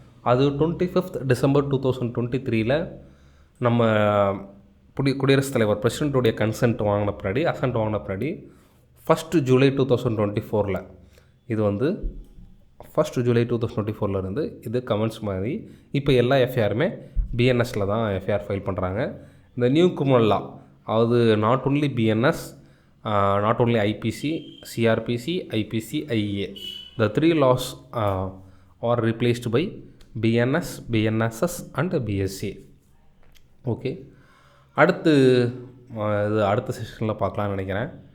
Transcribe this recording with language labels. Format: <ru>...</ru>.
<ta>அது 25th December 2023 நம்ம குடியரசுத் தலைவர் பிரசிடெண்ட்டுடைய அசன்ட் வாங்கின பின்னாடி 1st July 2024 இது வந்து 1st July 2024 இருந்து இது கமெண்ட்ஸ் மாதிரி இப்போ எல்லா எஃப்ஐஆருமே பிஎன்எஸில் தான் எஃப்ஐஆர் ஃபைல் பண்ணுறாங்க.</ta> <en>இந்த new criminal law அதாவது not only BNS, not only IPC, CRPC, IPC, IEA. The 3 laws are replaced by BNS, BNSS and BSA.</en> <ta>Okay, அடுத்த செஷனில் பார்க்கலான்னு நினைக்கிறேன்.</ta>